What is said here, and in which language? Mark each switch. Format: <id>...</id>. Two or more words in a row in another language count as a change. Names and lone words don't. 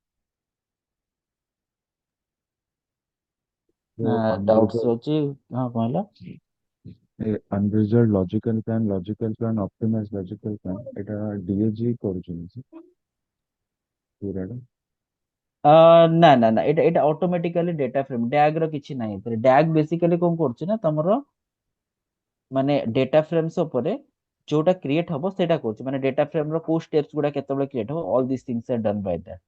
<or>So ଡାଉଟ୍ସ unresolved, ଅଛି? ହଁ କଣ ହେଲା?</or> <en>unresolved logical plan, optimized logical plan,</en> <or>এটা DAG କରୁଛନ୍ତି ସେ ପୁରାଟା। ନା ନା ନା ଏଟା ଏଟା</or> <en>automatically data frame DAG</en> <or>ର କିଛି ନାହିଁ ଏଥିରେ। ଡ୍ୟାଗ ବେସିକାଲି କଣ କରୁଛି ନା ତମର ମାନେ</or> <en>data frames</en> <or>ଉପରେ ଯୋଉଟା କ୍ରିଏଟ ହବ ସେଇଟା କରୁଛି, ମାନେ</or> <en>data frame</en> <or>ର କୋଉ ସ୍ଟେପ୍ସ ଗୁଡା କେତେବେଳେ କ୍ରିଏଟ ହବ,</or> <en>all this things are done by that.</en>